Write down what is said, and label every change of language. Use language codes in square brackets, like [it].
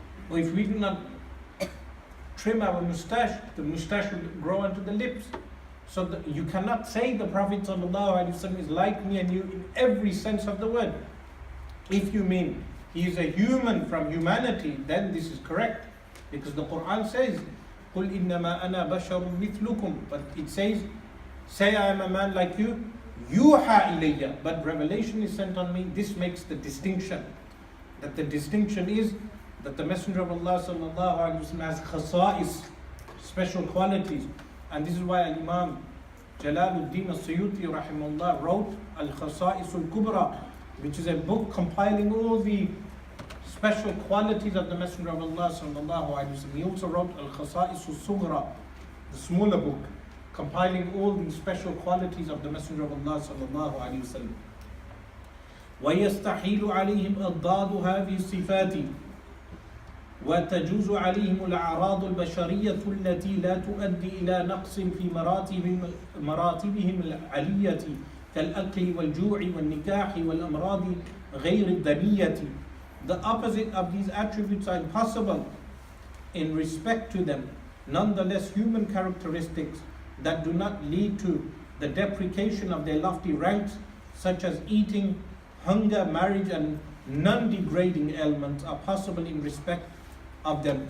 [en] Or if we do not trim our mustache, the mustache will grow onto the lips. So you cannot say the Prophet ﷺ is like me and you in every sense of the word. If you mean he is a human from humanity, then this is correct. Because the Quran says, [ar] قُلْ إِنَّمَا أَنَا بَشَرٌ مِثْلُكُمْ. [en] But it says, say I am a man like you, [ar] يُوحَى إِلَيَّ. [en] But revelation is sent on me. This makes the distinction. That the distinction is that the Messenger of Allah sallallahu alaihi wasallam has khasa'is, special qualities. And this is why Imam Jalaluddin al-Suyuti rahimahullah wrote Al-Khasa'is al-Kubra, which is a book compiling all the special qualities of the Messenger of Allah sallallahu alaihi wasallam. He also wrote Al-Khasa'is al-Sughra, the smaller book, compiling all the special qualities of the Messenger of Allah sallallahu alaihi wasallam. [ar] وَيَسْتَحِيلُ عَلَيْهِمْ أَضْدَادُ هَذِهِ الصِّفَاتِ وتجوز عليهم الأعراض البشرية التي لا تؤدي إلى نقص في مراتبهم العلية كالأكل والجوع والنكاح والأمراض غير الدنية [en] The opposite of these attributes are impossible in respect to them. Nonetheless, human characteristics that do not lead to the depreciation of their lofty ranks, such as eating, hunger, marriage, and non-degrading ailments, are possible in respect of them.